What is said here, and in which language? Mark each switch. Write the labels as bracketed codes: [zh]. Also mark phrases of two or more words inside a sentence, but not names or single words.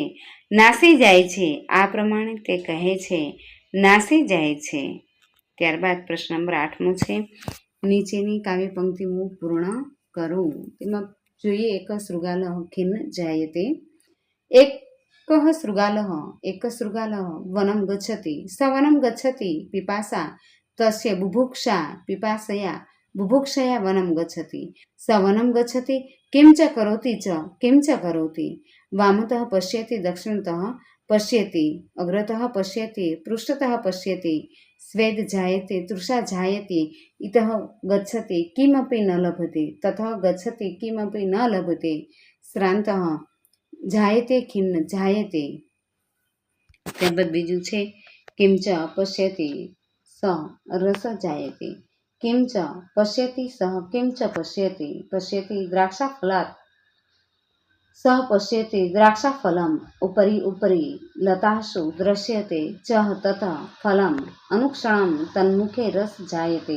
[gu] નાસી જાય છે. આ પ્રમાણે તે કહે છે. નાસી જાય છે. ત્યારબાદ પ્રશ્ન નંબર 8મો છે, નીચેની કાવ્ય પંક્તિઓ પૂર્ણ કરો. તેમાં જોઈએ, [sa] એક શૃગાલઃ ખિન્ન જાયતે. એક कः शृगालः एकः शृगालः वनं गच्छति स वनं गच्छति पिपासा तस्य बुभुक्षा पिपासया बुभुक्षया वनं गच्छति स वनं गच्छति किं च करोति वामतः पश्यति दक्षिणतः पश्यति अग्रतः पश्यति पृष्ठतः पश्यति स्वेद जायते तृषा जायते इतः गच्छति किमपि न लभते ततः गच्छति किमपि न लभते श्रान्तः जायते खिन्न जायते [gu] ત્યારબાદ બીજું છે [sa] કિમ ચ પશ્યતિ સ રસ જાયતે કિમ ચ પશ્યતિ સહ કિમ ચ પશ્યતિ દ્રાક્ષાફલાत् સહ પશ્યતિ દ્રાક્ષાફલમ ઉપરી લતાસુ દ્રશ્યતે ચ તત ફલમ અનુક્ષણમ તન્મુખે રસ જાયતે.